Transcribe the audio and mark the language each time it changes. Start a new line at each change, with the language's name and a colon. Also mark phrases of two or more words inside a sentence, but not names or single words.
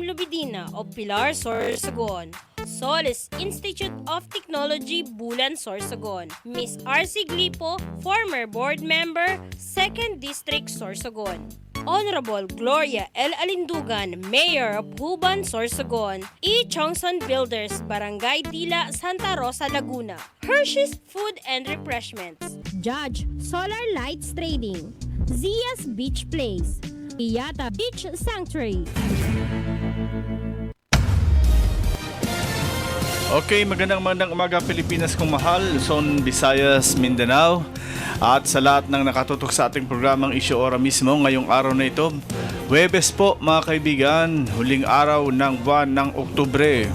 English: Lubidina of Pilar, Sorsogon. Solis Institute of Technology, Bulan, Sorsogon. Miss R.C. Glipo, former board member, 2nd District, Sorsogon. Honorable Gloria L. Alindugan, Mayor of Huban, Sorsogon. E. Chongson Builders, Barangay Dila, Santa Rosa, Laguna. Hershey's Food and Refreshments. Judge Solar Lights Trading. Zia's Beach Place. Iyata Beach Sanctuary.
Filipino: Okay, magandang umaga Pilipinas kong mahal, Luzon, Visayas, Mindanao at sa lahat ng nakatutok sa ating programang Issue Ora mismo ngayong araw na ito. Huwebes po mga kaibigan, huling araw ng buwan ng Oktubre.